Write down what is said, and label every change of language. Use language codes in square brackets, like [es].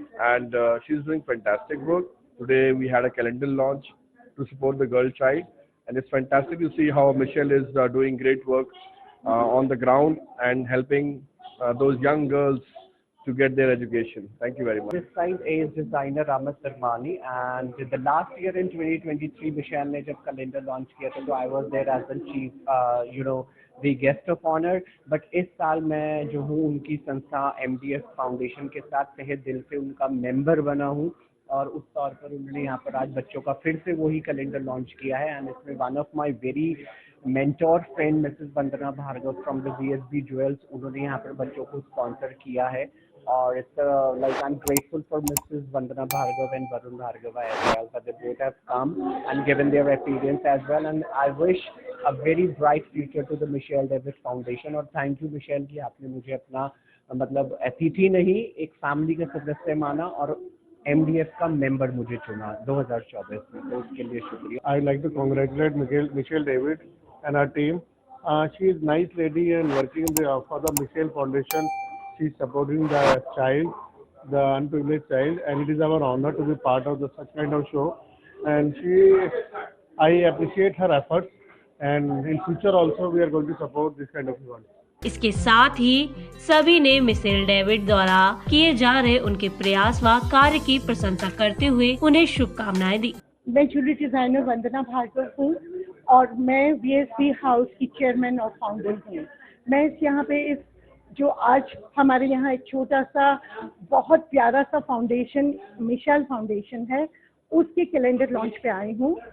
[en] And she's doing fantastic work. Today we had a calendar launch to support the girl child, and it's fantastic to see how Michelle is doing great work on the ground and helping those young girls to get their education. Thank you very much. This side is designer Ramat Sarmani, and the last year in 2023 Michelle [hi] ने जब calendar launch किया था, तो [en] I was there as the chief, the guest of honor. [hi] But इस साल मैं जो हूँ उनकी संस्था MDF Foundation के साथ तहे दिल से उनका member बना हूँ, और उस तौर पर उन्होंने यहाँ पर आज बच्चों का फिर से वही कैलेंडर लॉन्च किया है। [en] and इसमें one of my very mentor friend Mrs Vandana Bhargava from the VSB Jewels, [hi] उन्होंने यहाँ पर बच्चों को स्पॉन्सर किया है। [en] और it's like I am grateful for Mrs Vandana Bhargava and Varun Bhargava as well that they both have come and given their experience as well, and I wish a very bright future to the Michelle David Foundation. [hi] और [en] thank you [hi] Michelle कि आपने मुझे अपना मतलब अतिथि नहीं एक family का सदस्य माना और MDF का मेंबर मुझे चुना 2024 में, तो उसके लिए शुक्रिया। [en] I'd like to congratulate Michelle David and her team. She is nice lady and working for the Michelle Foundation. She is supporting the child, the unprivileged child, and it is our honor to be part of such kind of show. And I appreciate her efforts, and in future also we are going to support this kind of event. [hi] इसके साथ ही सभी ने Michel David द्वारा किए जा रहे उनके प्रयास व कार्य की प्रशंसा करते हुए उन्हें शुभकामनाएं दी। मैं ज्वेलरी डिजाइनर वंदना भार्गव हूँ और मैं VSB हाउस की चेयरमैन और फाउंडर हूँ। मैं यहाँ पे इस जो आज हमारे यहाँ एक छोटा सा बहुत प्यारा सा फाउंडेशन मिशेल फाउंडेशन है उसके कैलेंडर लॉन्च पे आई हूँ।